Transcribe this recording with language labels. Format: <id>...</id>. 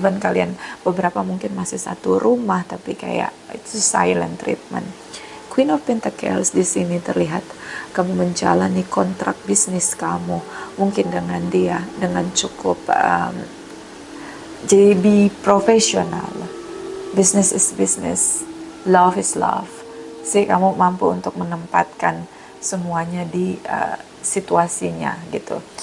<id>Even kalian beberapa mungkin masih satu rumah tapi kayak itu silent treatment. Queen of Pentacles di sini terlihat kamu menjalani kontrak bisnis kamu mungkin dengan dia dengan cukup jadi profesional.</id> <en>Business is business, love is love.</en> <id>Sih kamu mampu untuk menempatkan semuanya di situasinya gitu.</id>